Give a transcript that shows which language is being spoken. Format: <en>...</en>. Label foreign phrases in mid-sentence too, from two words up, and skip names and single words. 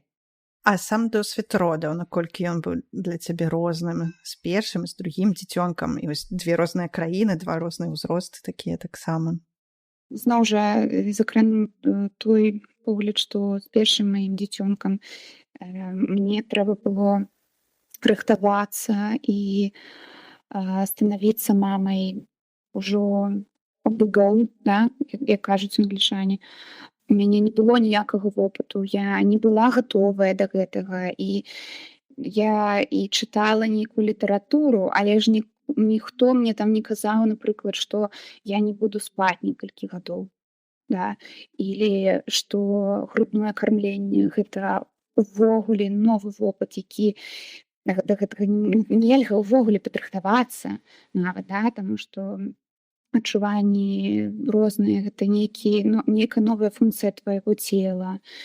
<be>А сам досвед родаў, наколькі ён быў для цябе розным з першым, з другім дзіцёнкам, і вось дзве розныя краіны, два розныя ўзросты такія таксама. Зноў жа закрану той погляд, што з першым маім дзіцёнкам мне трэба было рыхтавацца і станавіцца мамай ужо</be> <en>on-the-go,</en> <be>да, як кажуць англічане. У мяне не было ніякага вопыту, я не была гатовая да гэтага, і я і чытала нейкую літаратуру, але ж ніхто мне там не казаў, напрыклад, што я не буду спаць некалькі гадоў, да, или што грудное кармленне гэта увогуле новы вопыт, які да гэтага нельга ўвогуле падрыхтавацца нават, да, таму што адчуванні розныя, гэта нейкая новая функцыя твайго цела.</be>